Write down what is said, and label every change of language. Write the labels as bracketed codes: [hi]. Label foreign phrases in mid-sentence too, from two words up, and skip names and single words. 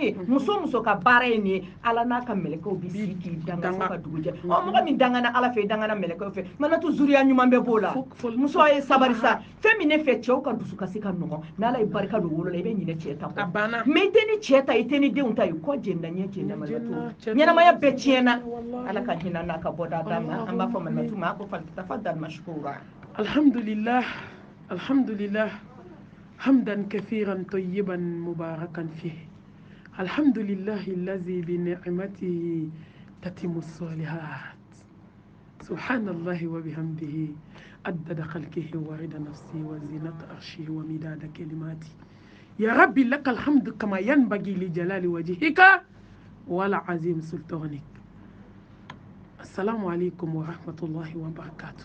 [bm] ye muso ka baara ye nin ye ala n'a ka mɛlɛkɛw bi sigi k'i danga fo ka dugu jɛ mɔgɔ min dangana ala fɛ dangana mɛlɛkɛw fɛ manatu zuriya ɲuman bɛ b'o la muso ye sabari sa fɛn min ne fɛ cɛw ka dusu kasi ka nɔgɔn n'ala ye barika don wolo la i bɛ ɲinɛ cɛ ta kɔ mɛ i tɛ ni cɛ ta i tɛ ni denw ta ye kɔ jɛnda ɲɛ jɛnda malimatu ɲɛnamaya bɛɛ tiɲɛna ala ka hinɛ n'a ka bɔda d'a ma an b'a fɔ malimatu ma a ko [ar] تفضل مشكورة alhamdulillah الحمد لله حمدا كثيرا طيبا مباركا فيه الحمد لله الذي بنعمته تتم الصالحات سبحان الله وبحمده عدد خلقه ورضا نفسه وزينة عرشه ومداد كلماته يا ربي لك الحمد كما ينبغي لجلال وجهك والعظيم سلطانك السلام عليكم ورحمة الله وبركاته.